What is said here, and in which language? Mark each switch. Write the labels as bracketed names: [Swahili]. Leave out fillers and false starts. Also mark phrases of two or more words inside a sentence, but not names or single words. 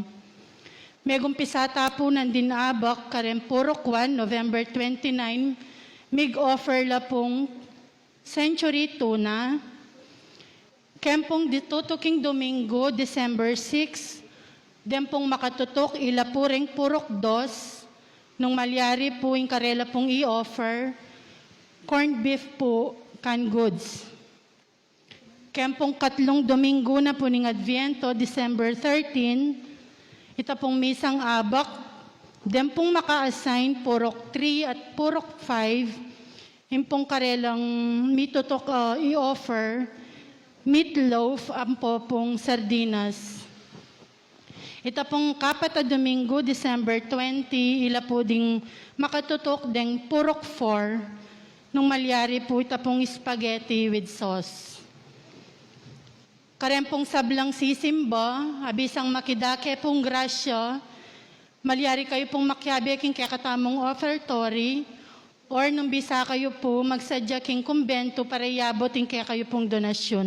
[Pampanga] Megumpisa tapo nandin abak karen purok 1, November 29, mig-offer la pong Century Tuna. Kempong ditutuking Domingo, December 6, dempong makatutok ila puring purok 2, nung malyari po yung karela pong i-offer, [English] corned beef [Pampanga] po, [English] canned goods. [Pampanga] Kempong katlong Domingo na po ning Adviento, December 13, ita pong misang abak, dempong maka-assign purok 3 at purok 5, impong karelang mitutok i-offer, meatloaf, ampo pong sardinas. Ita pong kapat a Domingo, December 20, ila po ding makatutok deng purok 4, nung malyari po ita pong [English] spaghetti with sauce. [Pampanga] Karempong sablang sisimba, abisang makidake pong grasya, malyari kayo pong makyabe king kakatamong offertory, or nung bisa kayo po magsadya king kumbento para iabot king kaya kayo pong donasyon.